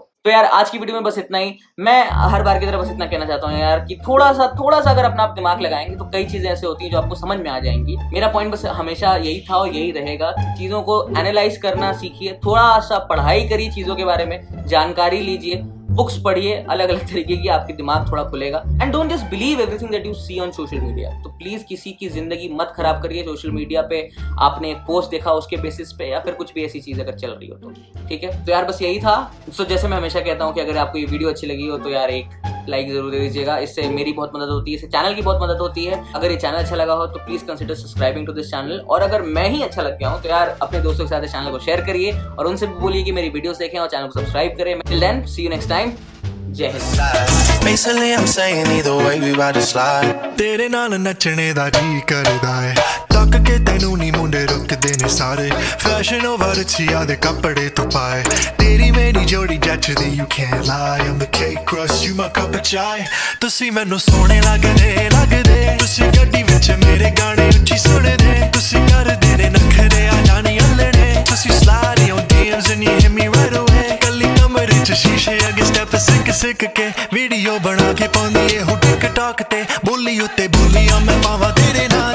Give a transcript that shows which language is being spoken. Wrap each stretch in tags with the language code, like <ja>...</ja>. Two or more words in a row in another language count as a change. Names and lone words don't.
<hi>तो यार आज की वीडियो में बस इतना ही। मैं हर बार की तरह बस इतना कहना चाहता हूँ यार कि थोड़ा सा अगर अपना आप दिमाग लगाएंगे तो कई चीजें ऐसे होती हैं जो आपको समझ में आ जाएंगी। मेरा पॉइंट बस हमेशा यही था और यही रहेगा, चीजों को एनालाइज करना सीखिए, थोड़ा सा पढ़ाई करिए चीजों के बारे में, जानकारी लीजिए, बुक्स पढ़िए अलग अलग तरीके की, आपके दिमाग थोड़ा खुलेगा।</hi> <en>And don't just believe everything that you see on social media.</en> <hi>तो प्लीज किसी की जिंदगी मत खराब करिए</hi> <en>social media</en> <hi>पे, आपने एक पोस्ट देखा उसके बेसिस पे, या फिर कुछ भी ऐसी चीज अगर चल रही हो तो, ठीक है। तो यार बस यही था। तो जैसे मैं हमेशा कहता हूँ कि अगर आपको ये वीडियो अच्छी लगी हो तो यार एक लाइक जरूर दे दीजिएगा, इससे मेरी बहुत मदद होती है, इससे चैनल की बहुत मदद होती है। अगर ये चैनल अच्छा लगा हो तो प्लीज</hi> <en>consider subscribing to this channel,</en> <hi>और अगर मैं ही अच्छा लग गया हूँ तो यार अपने दोस्तों के साथ इस चैनल को शेयर करिए और उनसे भी बोलिए कि मेरी वीडियोस देखें और चैनल को सब्सक्राइब करें।</hi> <en>Till then, see you next time.</en> <hi>जय हिंद।</hi> <en>Basically, I'm saying either way we ride to slide.</en> <pa>ਤੇਰੇ ਨਾਲ ਨੱਚਣੇ ਦਾ ਜੀ ਕਰਦਾ ਹੈ। ਤੱਕ ਕੇ ਤੈਨੂੰ ਨੀ ਮੁੰਡੇ ਰੁਕਦੇ ਨੇ ਸਾਰੇ ਫੈਸ਼ਨ ਓਵਰ ਰਚੀਆਂ ਦੇ ਕੱਪੜੇ ਤੂੰ ਪਾਏ ਤੇਰੀ ਮੇਰੀ ਜੋੜੀ ਜੱਚਦੀ</pa> <en>you can't lie I'm the cake crust you my cup of chai</en> <pa>ਤੁਸੀਂ ਮੈਨੂੰ ਸੋਹਣੇ ਲੱਗਦੇ ਤੁਸੀਂ ਗੱਡੀ ਵਿੱਚ ਮੇਰੇ ਗਾਣੇ ਉੱਚੀ ਸੁਣਦੇ ਤੁਸੀਂ ਕਰਦੇ ਨੇ ਨਖਰੇ ਆ ਜਾਣੀ ਅੱਲਣੇ ਤੁਸੀਂ</pa> <en>slide on DMs and you hit me right away</en> <pa>ਕੱਲੀ ਕਮਰੇ ਚ ਸ਼ੀਸ਼ੇ ਅੱਗੇ ਸਟੈਪ ਸਿੱਕ ਕੇ ਵੀਡੀਓ ਬਣਾ ਕੇ ਪਾਉਂਦੀ ਏ ਹੋ ਟਿਕਟੌਕ ਤੇ ਬੋਲੀ ਉੱਤੇ ਬੋਲੀਆਂ ਮੈਂ ਪਾਵਾਂ ਤੇਰੇ</pa>